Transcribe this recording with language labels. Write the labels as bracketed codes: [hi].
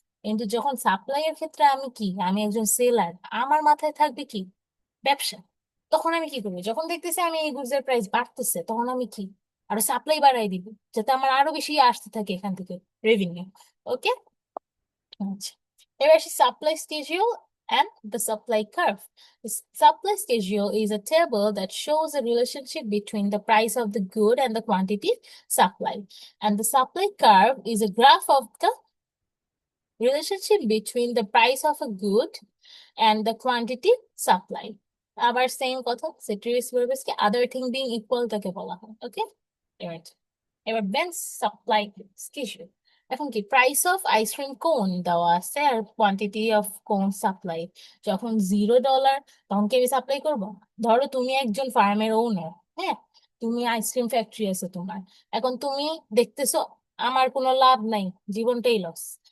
[bn] কিন্তু যখন সাপ্লাই এর ক্ষেত্রে আমি কি, আমি একজন সেলার, আমার মাথায় থাকবে কি, ব্যবসা। তখন আমি কি করবো, যখন দেখতেছি আমি এই গুডস এর প্রাইস বাড়তেছে তখন আমি কি, আরো সাপ্লাই বাড়াই দিব, যাতে আমার আরো বেশি আসতে থাকে এখান থেকে রেভিনিউ। ওকে। আচ্ছা, এবার আসি supply schedule [en] and the supply curve. The supply schedule is a table that shows a relationship between the price of the good and the quantity supplied. And the supply curve is a graph of the relationship between the price of a good and the quantity supplied। [bn] আবার same কথা, ceteris paribus কে [en] other thing being equal [bn] তাকে বলা হয়। ওকে, এবার এবার bench supply schedule. এখন কি, price of ice cream কোন দেওয়া আছে আর কোয়ান্টিটি অফ কোন সাপ্লাই। যখন $0 তখন কি আমি সাপ্লাই করবো, ধরো তুমি একজন ফার্মের ওনার, হ্যাঁ, তুমি আইসক্রিম ফ্যাক্টরি আছে তোমার, এখন তুমি দেখতেছো আমার কোনো লাভ নাই, জীবনটাই লস।